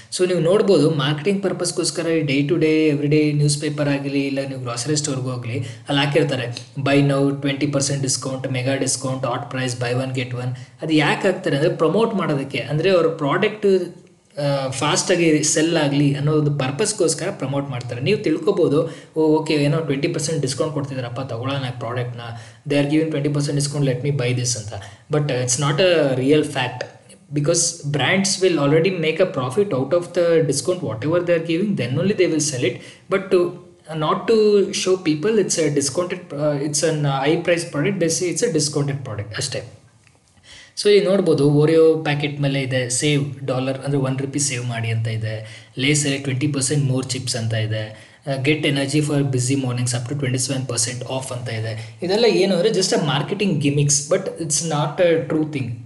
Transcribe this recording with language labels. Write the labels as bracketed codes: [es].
[kn] So ನೀವು ನೋಡ್ಬೋದು marketing ಪರ್ಪಸ್ಗೋಸ್ಕರ day to day every day news paper ಆಗಲಿ, ಇಲ್ಲ ನೀವು ಗ್ರಾಸರಿ ಸ್ಟೋರ್ಗೆ ಹೋಗಲಿ, ಅಲ್ಲಿ ಹಾಕಿರ್ತಾರೆ [en] Buy now 20% discount, mega discount, at price, buy one get one. [kn] ಅದು ಯಾಕೆ ಹಾಕ್ತಾರೆ ಅಂದರೆ ಪ್ರಮೋಟ್ ಮಾಡೋದಕ್ಕೆ, ಅಂದರೆ ಅವ್ರ ಪ್ರಾಡಕ್ಟ್ ಫಾಸ್ಟಾಗಿ ಸೆಲ್ ಆಗಲಿ ಅನ್ನೋ ಒಂದು ಪರ್ಪಸ್ಗೋಸ್ಕರ ಪ್ರಮೋಟ್ ಮಾಡ್ತಾರೆ. ನೀವು ತಿಳ್ಕೊಬೋದು, ಓಕೆ ಏನೋ 20% ಡಿಸ್ಕೌಂಟ್ ಕೊಡ್ತಿದ್ದಾರಪ್ಪ, ತೊಗೊಳ್ಳೋಣ ಪ್ರಾಡಕ್ಟ್ನ, [en] they are giving 20% discount, let me buy this [kn] ಅಂತ. [en] But it's not a real fact, because brands will already make a profit out of the discount whatever they are giving, then only they will sell it. But to not to show people it's a discounted it's an high price product, they say it's a discounted product ಅಷ್ಟೇ. [kn] So ಈಗ ನೋಡ್ಬೋದು Oreo packet ಮೇಲೆ ಇದೆ save $, ಅಂದರೆ ₹1 save ಮಾಡಿ ಅಂತ ಇದೆ. ಲೇಸಲ್ಲಿ 20% more chips ಅಂತ ಇದೆ. [en] get energy for busy mornings up to 27% off [kn] ಅಂತ ಇದೆ. ಇದೆಲ್ಲ ಏನು ಅಂದರೆ [en] Just a marketing gimmicks, but it's not a true thing.